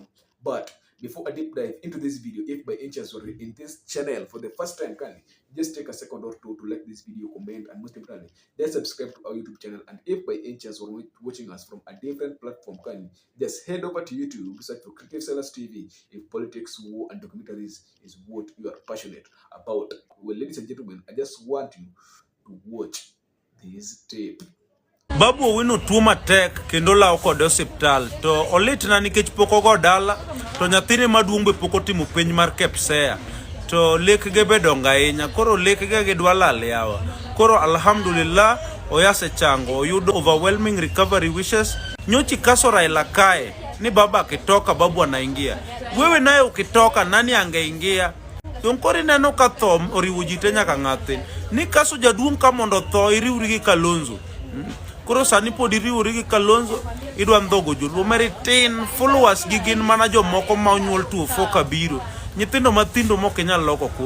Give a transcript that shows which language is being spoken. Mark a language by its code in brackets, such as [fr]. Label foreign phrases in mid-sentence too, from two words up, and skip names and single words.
[en] But before I deep dive into this video, if by any chance you're in this channel for the first time, can just take a second or two to like this video, comment, and most importantly, just subscribe to our YouTube channel. And if by any chance you're watching us from a different platform, can just head over to YouTube, search for Creative Sellers TV. If politics, war, and documentaries is what you are passionate about. Well, ladies and gentlemen, I just want you to watch this tape. [luo] Babu Owino tuo matek kendo lawo kod hospital to olitna nikech poko go dala to nyathine maduong' be poko timo penj mar KPSEA to lekge be donga ahinya, koro lekge gidwa lal yawa. Koro alhamdulillah oyase chango, oyudo [en] overwhelming recovery wishes. [luo] Nyochi kaso Raila kae ni [sw] baba akitoka babu anaingia, wewe naye ukitoka nani angeingia? [luo] Yonkori neno ka tho oriwo ji te nyaka ng'athi ni kaso jaduong' ka mondo tho iriwri gi Kalonzo. Koro sani pod iriwri gi Kalonzo idwa ndhogo joluo meritin followers gi gin mana jomoko ma onyuol 24 kabiro, nyithindo mathindo mok inyal loko kura.